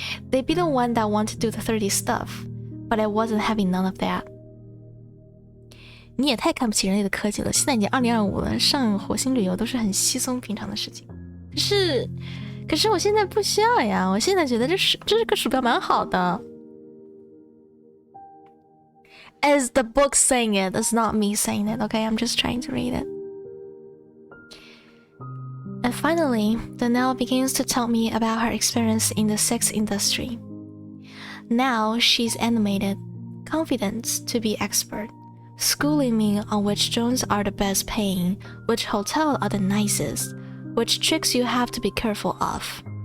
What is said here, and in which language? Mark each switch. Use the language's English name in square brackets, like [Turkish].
[English] They'd be the one that want to do the 30 stuff, but I wasn't having none of that. [Chinese] 你也太看不起人类的科技了，现在已经2025了，上火星旅游都是很稀松平常的事情。可是我现在不需要呀，我现在觉得这个鼠标蛮好的。 [English] As the book saying it, it's not me saying it, okay? I'm just trying to read it. And finally, Danielle begins to tell me about her experience in the sex industry. Now she's animated, confident to be expert, schooling me on which drones are the best paying, which hotels are the nicest, which tricks you have to be careful of.